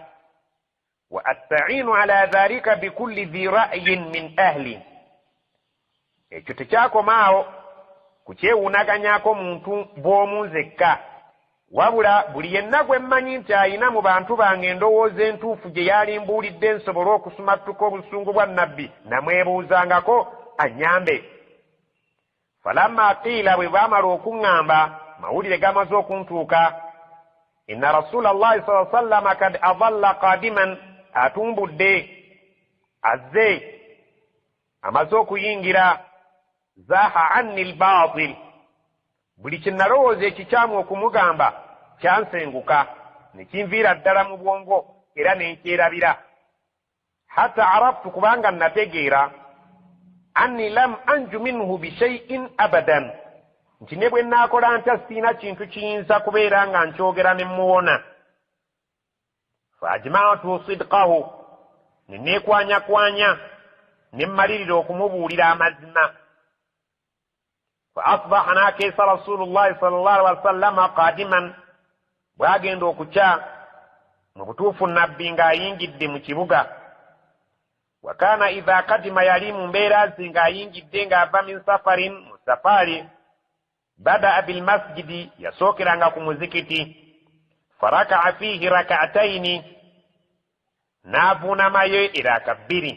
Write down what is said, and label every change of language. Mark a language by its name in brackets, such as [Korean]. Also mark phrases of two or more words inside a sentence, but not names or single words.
[Arabic] وأستعين على ذلك بكل ذي رأي من أهلي, [Ganda] ekyo tekyakomaawo ku kyewuunaganyako muntu bw'omu nzekka, wabula buli yenna gwe mmanyi nti ayina mu bantu bange endowooza entuufu gye yalimbuulidde nsobole okusumattuka obusungu bwa nabbi, namwebuuzangako anyambe. [Arabic] فلما قيل [Ganda] bwe baamala okuŋŋamba mawulire gamaze okuntuuka, [Arabic] إن رسول الله صلى الله عليه وسلم قد أظل قادما, [Ganda] atumbudde azze amaze okuyingira, [Arabic] زاح عني الباطل, [Ganda] buli kye nalowooza ekikyamu okumugamba kyansenguka ne kinviira ddala mu bwongo era ne nkyerabira. [Arabic] حتى عرفت, [Ganda] kubanga nategeera, [Arabic] أني لن أنجو منه بشيء أبدا, [Ganda] nti ne bwe naakola ntya sirina kintu kiyinza kubeera nga nkyogera ne muwona. [Arabic] فأجمعت صدقه, [Ganda] ne neekwanyakwanya ne mmalirira okumubuulira amazima. [Arabic] فأصبح, n'akeesa رسول الله صلى الله عليه وسلم قادما, [Ganda] bw'agenda okukya mu butuufu nabbi ng'ayingidde mu kibuga. [Arabic] وكان إذا قدم, [Ganda] yali mu mbeera ze ng'ayingidde ng'ava [Arabic] من سفر, [Ganda] mu safaari, [Arabic] بدأ بالمسجد, [Ganda] yasookeranga ku muzikiti, [Arabic] فركع فيه ركعتين, [Ganda] n'avuunamayo eraka bbiri.